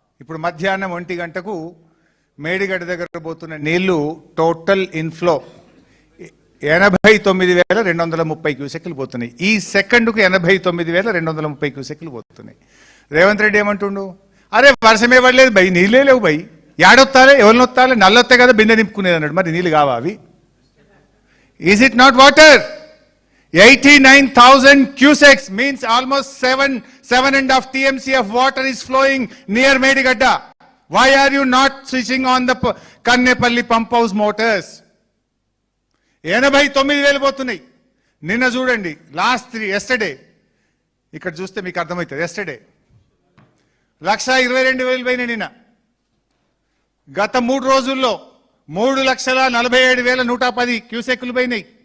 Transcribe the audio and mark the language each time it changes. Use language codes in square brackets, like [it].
[te] ఇప్పుడు మధ్యాహ్నం 1 గంటకు మేడిగడ్డ దగ్గర పోతున్న నీళ్లు టోటల్ ఇన్ఫ్లో 89,230 క్యూసెక్లు పోతున్నాయి. ఈ సెకండ్కు 89,230 క్యూసెక్లు పోతున్నాయి. రేవంత్ రెడ్డి ఏమంటుండు, అరే వర్షమే పడలేదు బై, నీళ్ళే లేవు బై, ఏడొత్తాలే, ఎవరిని వస్తాలే, నల్లొత్తే కదా బిందె నింపుకునేది అన్నాడు. మరి నీళ్ళు కావా అవి? [en] Is it not water? 89,000 cusecs means almost 7.5 TMC of water is flowing near Medigadda. Why are you not switching on the Kannepalli pump house motors? [te] 89,000 పోతున్నాయి. నిన్న చూడండి, లాస్ట్ ఎస్టర్డే, ఇక్కడ చూస్తే మీకు అర్థమవుతుంది. ఎస్టర్డే 122,000 పోయినాయి. నిన్న గత 3 రోజుల్లో 3,47,110 క్యూసెక్లు పోయినాయి.